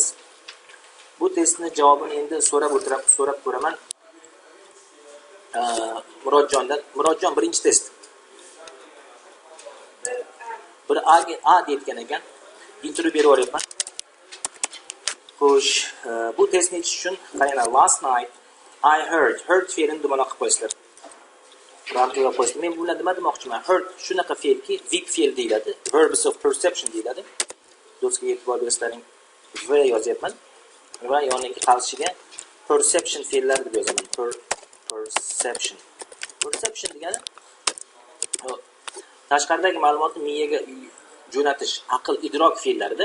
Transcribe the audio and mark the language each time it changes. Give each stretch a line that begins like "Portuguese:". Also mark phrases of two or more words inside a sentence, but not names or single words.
Uzbek: Bu testni javobini endi so'rab ko'raman. Murodjondan. Murodjon, birinchi test. Bir A deyotgan ekan. Intervyu berib o'ryapman. Xo'sh, bu testni yechish uchun qaranglar,
English: last night I heard
Uzbek: fe'lini dumaloq qilib qo'yasizlar. Ramkilab qo'yasizlar. Men bu bilan nima demoqchiman? Heard shunaqa fe'lki, verb fe'l deyiladi.
English: Verbs of perception deyiladi.
Uzbek: Do'stga e'tibor berishlaring. V yozyapman. Va yoniga qarshiga perception fe'llari deb yozaman. Perception. Perception degani tashqaridagi ma'lumotni miyaga jo'natish, aql, idrok fe'llarida.